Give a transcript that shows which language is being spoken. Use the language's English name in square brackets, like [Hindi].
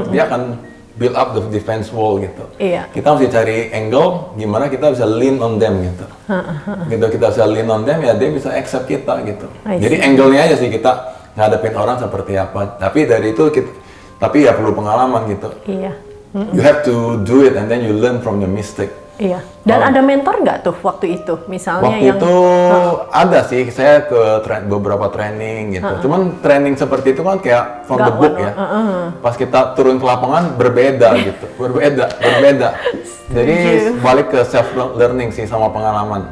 [Indonesian] Dia akan [English] build up the defense wall [Indonesian] gitu. Kita mesti cari angle gimana kita bisa [English] lean on them [Indonesian] gitu. Kita bisa [English] lean on them [Indonesian] ya dia bisa accept kita gitu. Jadi angle-nya aja sih kita ngadepin orang seperti apa. Tapi dari itu tapi ya perlu pengalaman gitu. [English] You have to do it and then you learn from your mistake. [Indonesian] Dan ada mentor nggak tuh waktu itu? Misalnya waktu itu ada sih, saya ke beberapa training gitu. Cuman training seperti itu kan kayak [English] from the book [Indonesian] ya. Pas kita turun ke lapangan berbeda gitu, berbeda. Jadi balik ke self learning sih sama pengalaman.